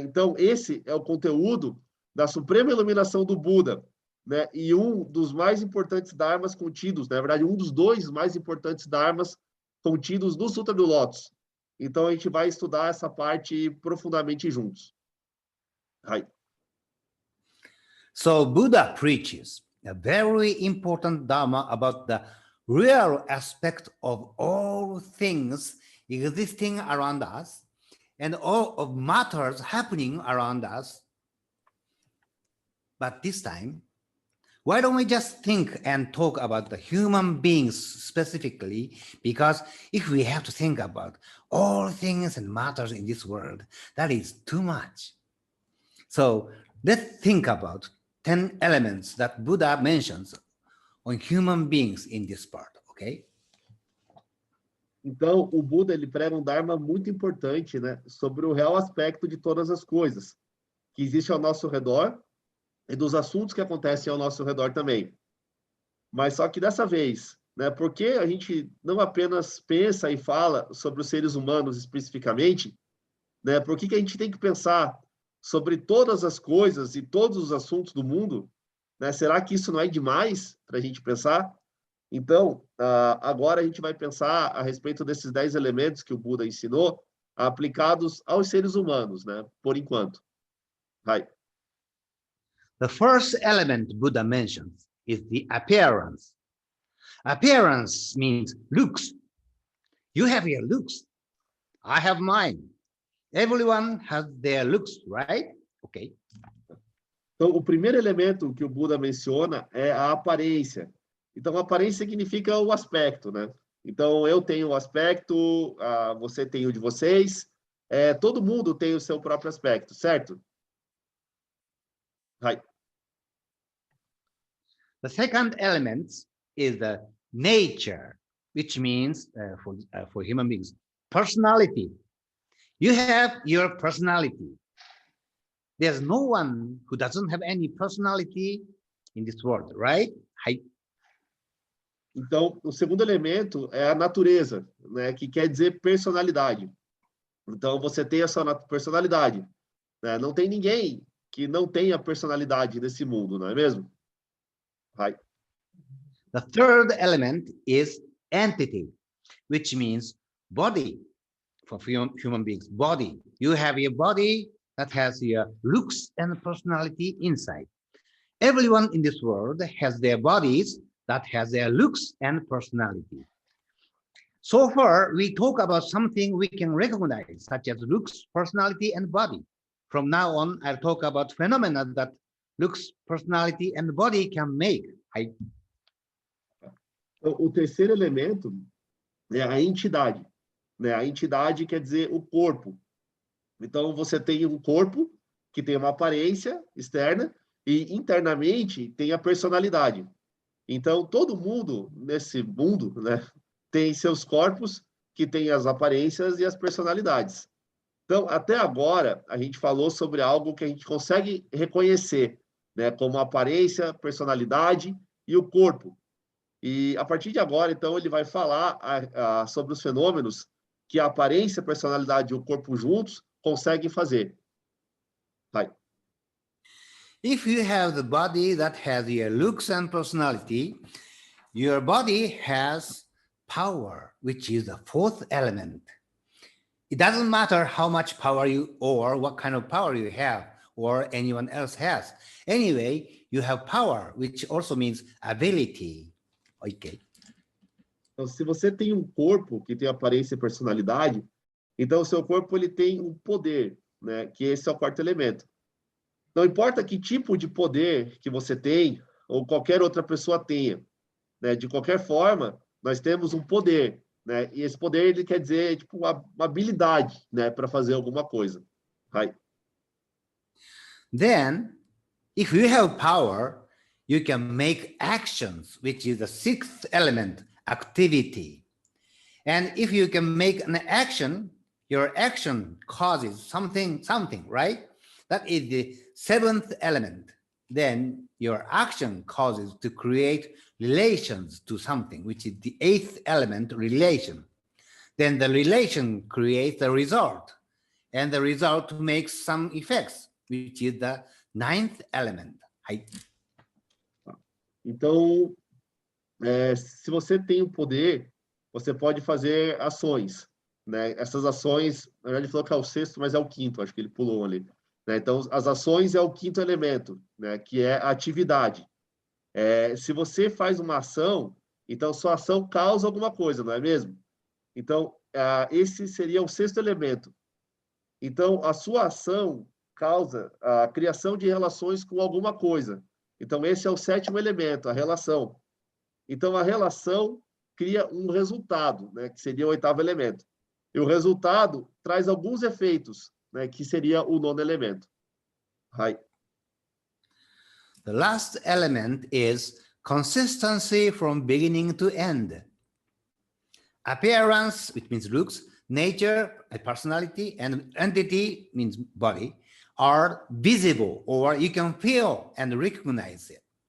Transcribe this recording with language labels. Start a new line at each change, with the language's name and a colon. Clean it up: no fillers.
Portuguese: Então, esse é o conteúdo da suprema iluminação do Buda, né? E um dos mais importantes dharmas contidos, na verdade, um dos dois mais importantes dharmas contidos no Sutra do Lótus. Então, a gente vai estudar essa parte profundamente juntos. Hai.
English: So Buddha preaches a very important Dharma about the real aspect of all things existing around us and all of matters happening around us. But this time, why don't we just think and talk about the human beings specifically? Because if we have to think about all things and matters in this world, that is too much. So let's think about 10 elements that Buddha mentions on human beings in this part, okay?
Portuguese: Então, o Buda, ele prega um Dharma muito importante, né, sobre o real aspecto de todas as coisas que existem ao nosso redor e dos assuntos que acontecem ao nosso redor também. Mas só que dessa vez, né, porque a gente não apenas pensa e fala sobre os seres humanos especificamente, né, por que a gente tem que pensar sobre todas as coisas e todos os assuntos do mundo, né? Será que isso não é demais para a gente pensar? Então, agora a gente vai pensar a respeito desses 10 elementos que o Buda ensinou, aplicados aos seres humanos, né? Por enquanto. Vai.
English: The first element Buddha mentions is the appearance. Appearance means looks. You have your looks. I have mine. Everyone has their looks, right? Okay.
Portuguese: Então, o primeiro elemento que o Buda menciona é a aparência. Então, a aparência significa o aspecto, né? Então, eu tenho o aspecto, você tem o de vocês, todo mundo tem o seu próprio aspecto, certo? Vai.
English: The second element is the nature, which means for human beings, personality. You have your personality. There's no one who doesn't have any personality in this world, right?
Portuguese: Então, o segundo elemento é a natureza, né? Que quer dizer personalidade. Então, você tem a sua personalidade, né? Não tem ninguém que não tenha personalidade nesse mundo, não é mesmo? Vai.
English: The third element is entity, which means body for human beings. Body. You have your body that has your looks and personality inside. Everyone in this world has their bodies that has their looks and personality. So far, we talk about something we can recognize, such as looks, personality, and body. From now on, I'll talk about phenomena that looks, personality, and body can make.
Portuguese: O terceiro elemento é a entidade, né? A entidade quer dizer o corpo. Então, você tem um corpo que tem uma aparência externa e internamente tem a personalidade. Então, todo mundo nesse mundo, né, tem seus corpos que têm as aparências e as personalidades. Então, até agora, a gente falou sobre algo que a gente consegue reconhecer, né, como a aparência, personalidade e o corpo. E, a partir de agora, então, ele vai falar sobre os fenômenos que a aparência, a personalidade e o corpo juntos conseguem fazer. Vai.
English: If you have the body that has your looks and personality, your body has power, which is the fourth element. It doesn't matter how much power you or what kind of power you have or anyone else has. Anyway, you have power, which also means ability. Okay.
Portuguese: Então, se você tem um corpo que tem aparência e personalidade, então o seu corpo ele tem um poder, né? Que esse é o quarto elemento. Não importa que tipo de poder que você tem ou qualquer outra pessoa tenha, né? De qualquer forma, nós temos um poder, né? E esse poder ele quer dizer tipo uma habilidade, né? Para fazer alguma coisa. Vai.
English: Then, if you have power, you can make actions, which is the sixth element, activity. And if you can make an action, your action causes something, right? That is the seventh element. Then your action causes to create relations to something, which is the eighth element, relation. Then the relation creates the result, and the result makes some effects, which is the ninth element.
Portuguese: Então, se você tem o poder, você pode fazer ações, né? Essas ações, na verdade, ele falou que é o sexto, mas é o quinto, acho que ele pulou ali. Né? Então, as ações é o quinto elemento, né? Que é a atividade. Se você faz uma ação, então sua ação causa alguma coisa, não é mesmo? Então, esse seria o sexto elemento. Então, a sua ação causa a criação de relações com alguma coisa. Então, esse é o sétimo elemento, a relação. Então, a relação cria um resultado, né, que seria o oitavo elemento. E o resultado traz alguns efeitos, né, que seria o nono elemento. Hai.
English: The last element is consistency from beginning to end. Appearance, which means looks, nature, personality, and entity means body, are visible, or you can feel and recognize it.